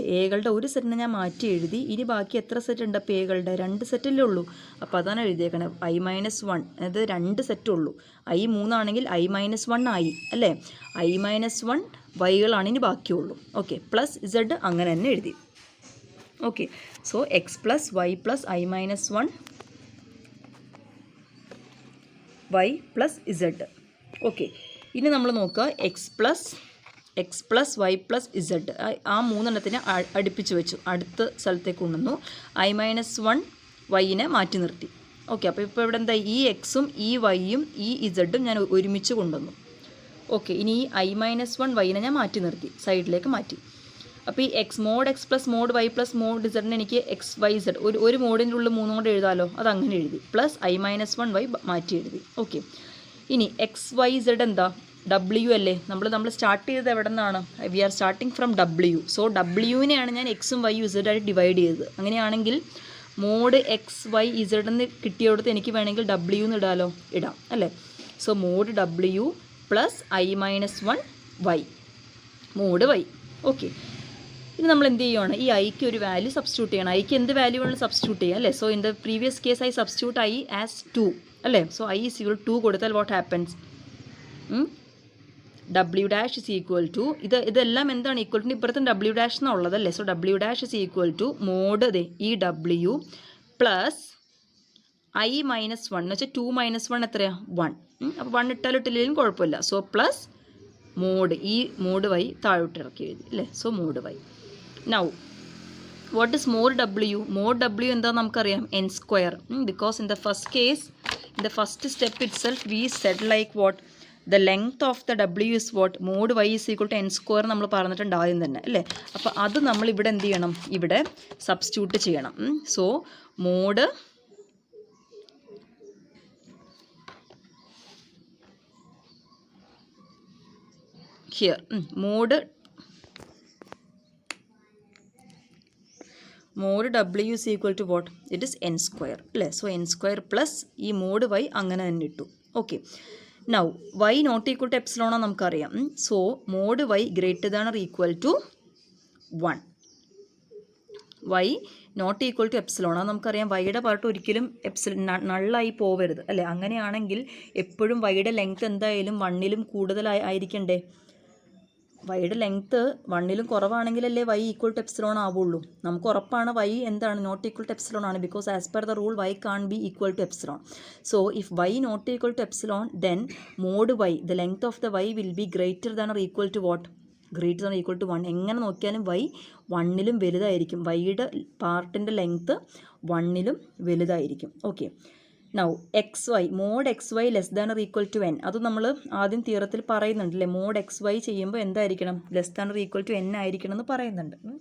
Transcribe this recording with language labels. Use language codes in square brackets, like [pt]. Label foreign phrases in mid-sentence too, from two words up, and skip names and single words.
[ml] എകളുടെ ഒരു സെറ്റിനെ ഞാൻ മാറ്റി എഴുതി. ഇനി ബാക്കി എത്ര സെറ്റ് ഉണ്ട്? അപ്പോൾ എകളുടെ 2 സെറ്റല്ലേ ഉള്ളൂ. അപ്പോൾ അതാണ് എഴുതിയേക്കണത്. I-1 അതായത് 2 സെറ്റുള്ളൂ. I 3 ആണെങ്കിൽ I-1 ആയി അല്ലേ. I-1 വൈകളാണ് ഇനി ബാക്കിയുള്ളൂ. ഓക്കെ. +z അങ്ങനെ തന്നെ എഴുതി. ഓക്കെ. സോ x + y + I-1 y + z. ഓക്കെ. ഇനി നമ്മൾ നോക്കുക x + y + z. ആ 3 എണ്ണത്തിനെ അടുപ്പിച്ച് വെച്ചു. അടുത്ത സ്ഥലത്തേക്ക് കൊണ്ടുവന്നു. I-1 വൈനെ മാറ്റി നിർത്തി. ഓക്കെ. അപ്പോൾ ഇപ്പോൾ ഇവിടെ എന്താ? ഈ എക്സും ഈ വൈയും ഈ ഇസഡും ഞാൻ ഒരുമിച്ച് കൊണ്ടുവന്നു. ഓക്കെ. ഇനി ഈ I-1 വൈനെ ഞാൻ മാറ്റി നിർത്തി, സൈഡിലേക്ക് മാറ്റി. അപ്പോൾ ഈ mod x + mod y + mod z എനിക്ക് XYZ ഒരു മോഡിൻ്റെ ഉള്ളിൽ 3 കൊണ്ട് എഴുതാമല്ലോ. അതങ്ങനെ എഴുതി. +I-1 y മാറ്റി എഴുതി. ഓക്കെ. ഇനി XYZ എന്താ? W അല്ലേ. നമ്മൾ സ്റ്റാർട്ട് ചെയ്തത് എവിടെ നിന്നാണ്? [en] We are starting from W. [ml] സോ Wനെയാണ് ഞാൻ എക്സും വൈയും ഇസഡായിട്ട് ഡിവൈഡ് ചെയ്തത്. അങ്ങനെയാണെങ്കിൽ mod XYZ എന്ന് കിട്ടിയോടത്ത് എനിക്ക് വേണമെങ്കിൽ W എന്ന് ഇടാം അല്ലേ. സോ mod W + I-1 y mod y. ഓക്കെ. ഇനി നമ്മൾ എന്ത് ചെയ്യുകയാണ്? ഈ ഐക്ക് ഒരു [en] value substitute [ml] ചെയ്യണം. ഐക്ക് എന്ത് വാല്യൂ വേണമെങ്കിലും സബ്സ്റ്റിറ്റ്യൂട്ട് ചെയ്യാം അല്ലേ. [en] So in the previous case I substitute I as 2 അല്ലേ. [ml] സോ I = 2 കൊടുത്താൽ [en] what happens? [ml] W' ഇതെല്ലാം എന്താണ് [en] equal to? [ml] ഇപ്പുറത്തും W' എന്നുള്ളതല്ലേ. സോ W' mod ഈ W + I-1 എന്ന് വെച്ചാൽ 2 - 1 എത്രയാ? 1. അപ്പോൾ 1 ഇട്ടാലിട്ടില്ലെങ്കിലും കുഴപ്പമില്ല. [en] so plus [ml] mod ഈ mod y താഴോട്ട് ഇറക്കി എഴുതി അല്ലേ. സോ mod y. [en] Now what is mod W? mod W [ml] എന്താണെന്ന് നമുക്കറിയാം. [en] n². Because in the first case, in the first step it self we said like what? The length of the W is what? [ml] mod y = n² നമ്മൾ പറഞ്ഞിട്ടുണ്ട് ആദ്യം തന്നെ അല്ലേ. അപ്പോൾ അത് നമ്മൾ ഇവിടെ എന്ത് ചെയ്യണം? ഇവിടെ സബ്സ്റ്റിറ്റ്യൂട്ട് ചെയ്യണം. സോ [en] mod here mod W = what? It is n² [ml] അല്ലേ. സോ n² പ്ലസ് ഈ mod y അങ്ങനെ തന്നെ ഇട്ടു. ഓക്കെ. നൗ y ≠ ∀ ആണെന്ന് നമുക്കറിയാം. സോ mod y ≥ 1. y ≠ ∀ നമുക്കറിയാം. വൈയുടെ പാർട്ട് ഒരിക്കലും നള്ളായി പോവരുത് അല്ലേ. അങ്ങനെയാണെങ്കിൽ എപ്പോഴും വൈയുടെ ലെങ്ത് എന്തായാലും 1ലും കൂടുതലായിരിക്കണ്ടേ. വൈയുടെ ലെങ്ത്ത് 1ലും കുറവാണെങ്കിലല്ലേ y [en] equal to epsilon [ml] ആവുള്ളൂ. നമുക്ക് ഉറപ്പാണ് y എന്താണ് [en] not equal to epsilon [ml] ആണ്, [en] Because as per the rule y can be equal to epsilon. So if y not equal to epsilon then mod y the length of the y will be greater than or equal to what, greater than equal to 1. [ml] എങ്ങനെ നോക്കിയാലും y 1ലും വലുതായിരിക്കും. വൈയുടെ പാർട്ടിൻ്റെ ലെങ്ത്ത് 1ലും വലുതായിരിക്കും. [en] Okay, now XY mod XY less than or equal to n, [ml] അത് നമ്മൾ ആദ്യം തിയറത്തിൽ പറയുന്നുണ്ടല്ലേ. മോഡ് XY ചെയ്യുമ്പോൾ എന്തായിരിക്കണം, [en] less than or equal to [ml] n ആയിരിക്കണം എന്ന് പറയുന്നുണ്ട്.